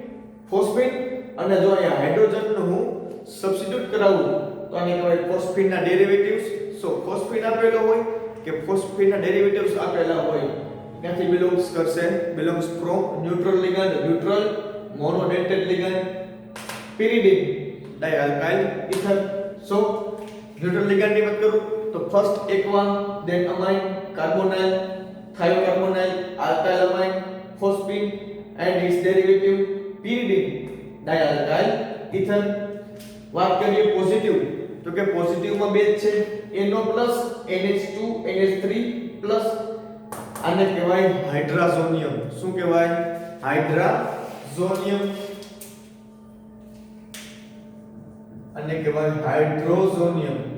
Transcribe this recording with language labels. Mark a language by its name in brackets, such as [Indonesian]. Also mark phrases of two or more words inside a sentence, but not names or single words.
[Gujarati] અને જો અહીંયા હાઇડ્રોજનનું હું સબસ્ટિટ્યુટ કરાવું તો આને કહેવાય ફોસ્ફીનના ડેરિવેટિવ્સ. સો ફોસ્ફીન આપેલો હોય કે ફોસ્ફીનના ડેરિવેટિવ્સ આપેલા હોય ક્યાંથી બિલોંગ્સ કરશે? [English] belongs from neutral ligand, neutral monodentate ligand, pyridine dialkyl ether. [Gujarati] So [English] neutral ligand [Gujarati] ની વાત કરું તો [English] first aqua, then amine, carbonyl, thiocarbonyl, alkyl amine, phosphine and its derivative pyridine dialkyl ether. [Gujarati] વાત કરીએ પોઝિટિવ તો કે પોઝિટિવ માં બે છે NO+ NH2 NH3+. આને કહેવાય હાઇડ્રાઝોનિયમ. શું કહેવાય? હાઇડ્રાઝોનિયમ. આને કહેવાય હાઇડ્રોઝોનિયમ.